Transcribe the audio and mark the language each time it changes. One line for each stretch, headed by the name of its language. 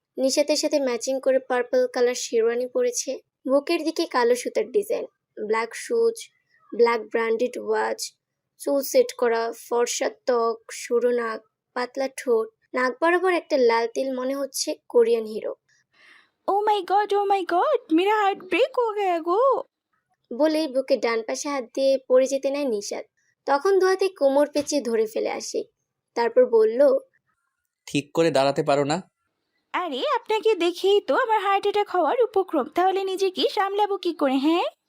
Bangla: নিশাতের সাথে ম্যাচিং করে purple colour sherwani পরেছে। বুকের দিকে কালো সুতার design, black shoes, black branded watch, চুল সেট করা, ফর্সা ত্বক, সরু নাক, পাতলা ঠোঁট, নাক বরাবর একটা লাল তিল, মনে হচ্ছে Korean hero.
Hindi: Oh my God मेरा हार्ट ब्रेक हो गया गो।
Bangla: বলেই বুকে ডান পাশে হাত দিয়ে পড়ে যেতে নেয় নিশাত। তখন দু হাতে কোমর পেঁচিয়ে ধরে ফেলে আশিক। তারপর বলল, ঠিক করে দাঁড়াতে পারো না? আরে আপনাকে দেখেই তো আমার হার্ট অ্যাটাক হওয়ার উপক্রম, তাহলে নিজেকে সামলাবো কি করে? হ্যাঁ,